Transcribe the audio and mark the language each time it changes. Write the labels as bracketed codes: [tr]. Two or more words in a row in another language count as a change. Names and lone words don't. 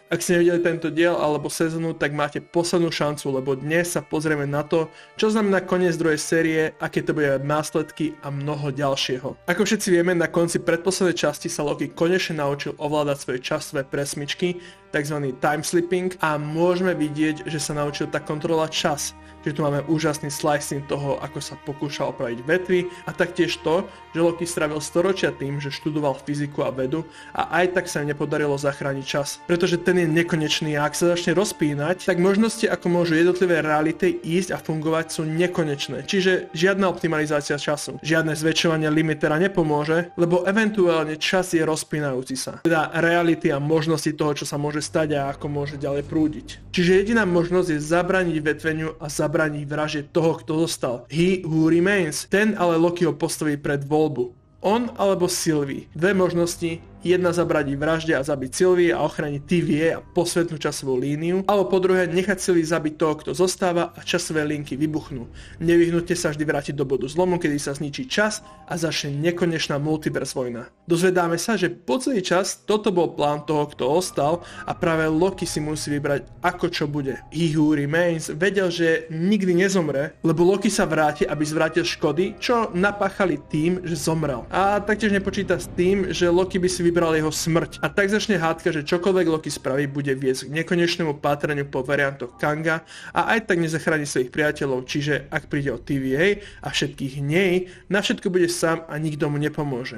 [sk] Ak ste nevideli tento diel alebo sezónu, tak máte poslednú šancu, lebo dnes sa pozrieme na to, čo znamená koniec druhej série, aké to bude následky a mnoho ďalšieho. Ako všetci vieme, na konci predposlednej časti sa Loki konečne naučil ovládať svoje časové presmičky, tzv. [en] Time slipping, [sk] a môžeme vidieť, že sa naučil tak kontrolovať čas. Že tu máme úžasný slicing toho, ako sa pokúšal opraviť vetvy, a taktiež to, že Loki strávil storočia tým, že študoval fyziku a vedu a aj tak sa im nepodarilo zachrániť čas. Pretože ten je nekonečný a ak sa začne rozpínať, tak možnosti, ako môžu jednotlivé reality ísť a fungovať, sú nekonečné. Čiže žiadna optimalizácia času, žiadne zväčšovanie limitera nepomôže, lebo eventuálne čas je rozpínajúci sa. Teda reality a možnosti toho, čo sa môže stať a ako môže ďalej prúdiť. Čiže jediná možnosť je zabrániť vetveniu a zabrániť vražde toho, kto zostal. [en] He who remains. [sk] Ten ale Lokiho postaví pred voľbu. On alebo Sylvie. Dve možnosti. Jedna zabrániť vražde a zabiť Sylvie a ochrániť TVA a posvetnú časovú líniu, alebo po druhé nechať Sylvie zabiť toho, kto zostáva, a časové linky vybuchnú. Nevyhnutne sa vždy vrátiť do bodu zlomu, kedy sa zničí čas a začne nekonečná multiverse vojna. Dozvedáme sa, že po celý čas toto bol plán toho, kto ostal, a práve Loki si musí vybrať, ako čo bude. [en] He who remains [sk] vedel, že nikdy nezomre, lebo Loki sa vráti, aby zvrátil škody, čo napáchali tým, že zomrel. A taktiež nepočíta s tým, že Loki by si vybral jeho smrť. A tak začne hádka, že čokoľvek Loki spraví, bude viesť k nekonečnému pátraniu po variantoch Kanga a aj tak nezachráni svojich priateľov, čiže ak príde o TVA a všetkých nej, na všetko bude sám a nikto mu nepomôže.